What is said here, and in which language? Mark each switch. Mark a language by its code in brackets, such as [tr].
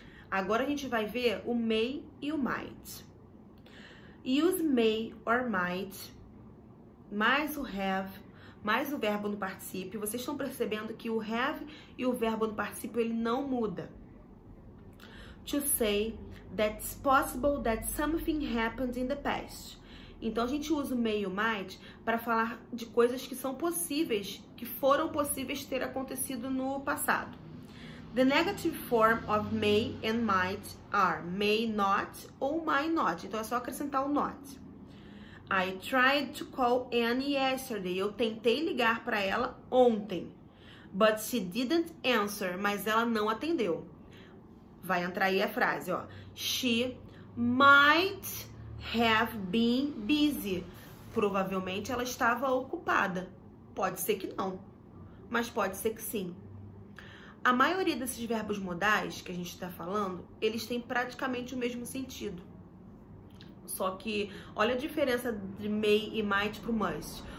[pt] Agora a gente vai ver o may e o might. [en] Use may or might [pt] mais o have mais o verbo no particípio. Vocês estão percebendo que o have e o verbo no particípio ele não muda. [en] To say that it's possible that something happened in the past. [pt] Então, a gente usa o may e o might para falar de coisas que são possíveis, que foram possíveis ter acontecido no passado. [en] The negative form of may and might are may not ou might not. [pt] Então, é só acrescentar o not. [en] I tried to call Annie yesterday. [pt] Eu tentei ligar para ela ontem. [en] But she didn't answer. [pt] Mas ela não atendeu. Vai entrar aí a frase, ó. [en] She might have been busy. [pt] Provavelmente ela estava ocupada. Pode ser que não, mas pode ser que sim. A maioria desses verbos modais que a gente está falando, eles têm praticamente o mesmo sentido. Só que, olha a diferença de may e might para o must.